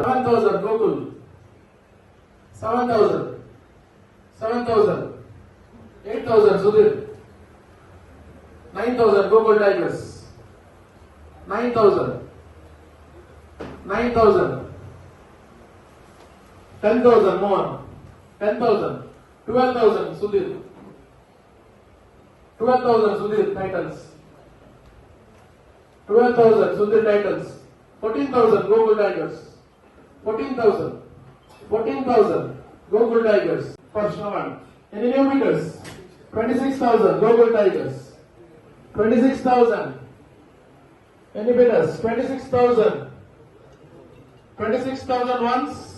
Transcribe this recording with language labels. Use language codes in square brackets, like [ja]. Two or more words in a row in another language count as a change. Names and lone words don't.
[en] 7,000 ಗೋಕುಲ್ 7,000 8,000 ಸುಧೀರ್ 9,000 ಗೋಕುಲ್ ಟೈಗರ್ಸ್ 9,000 10,000 ಮೋಹನ್ 10,000 12,000 ಸುಧೀರ್ 12,000 ಸುಧೀರ್ ಟೈಟನ್ಸ್ 12,000 ಸುಧೀರ್ ಟೈಟನ್ಸ್ 14,000 Gokul Tigers. 14,000 Gokul Tigers. First one. Any new bidders? 26,000 Gokul Tigers. 26,000. Any bidders? 26,000. 26,000 once.